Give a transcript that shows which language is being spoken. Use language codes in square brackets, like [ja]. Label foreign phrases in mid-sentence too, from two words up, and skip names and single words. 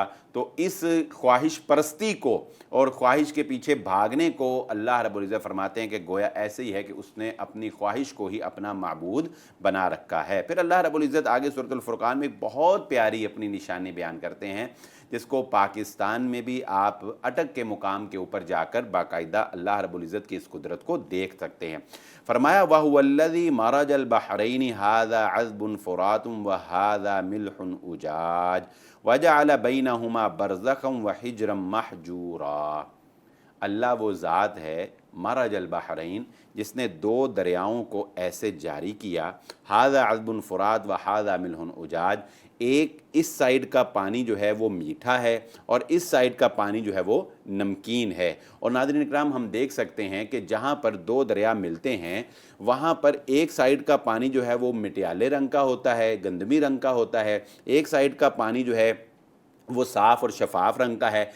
[ur] تو اس خواہش پرستی کو اور خواہش کے پیچھے بھاگنے کو اللہ رب العزت فرماتے ہیں کہ گویا ایسے ہی ہے کہ اس نے اپنی خواہش کو ہی اپنا معبود بنا رکھا ہے. پھر اللہ رب العزت آگے سورۃ الفرقان میں ایک بہت پیاری اپنی نشانی بیان کرتے ہیں جس کو پاکستان میں بھی آپ اٹک کے مقام کے اوپر جا کر باقاعدہ اللہ رب العزت کی اس قدرت کو دیکھ سکتے ہیں. [ar] فرمایا وهو الذي مرج البحرين هذا عذب فرات وهذا ملح أجاج وجعل بينهما برزخا وحجرا محجورا. [ur] اللہ وہ ذات ہے [ar] مرج البحرين [ur] جس نے 2 دریاؤں کو ایسے جاری کیا, [ar] هذا عذب فرات وهذا ملح أجاج, [ur] ایک اس سائیڈ کا پانی جو ہے وہ میٹھا ہے اور اس سائیڈ کا پانی جو ہے وہ نمکین ہے. اور ناظرین اکرام، ہم دیکھ سکتے ہیں کہ جہاں پر 2 دریا ملتے ہیں وہاں پر ایک سائیڈ کا پانی جو ہے وہ مٹیالے رنگ کا ہوتا ہے، گندمی رنگ کا ہوتا ہے، ایک سائیڈ کا پانی جو ہے وہ صاف اور شفاف رنگ کا ہے.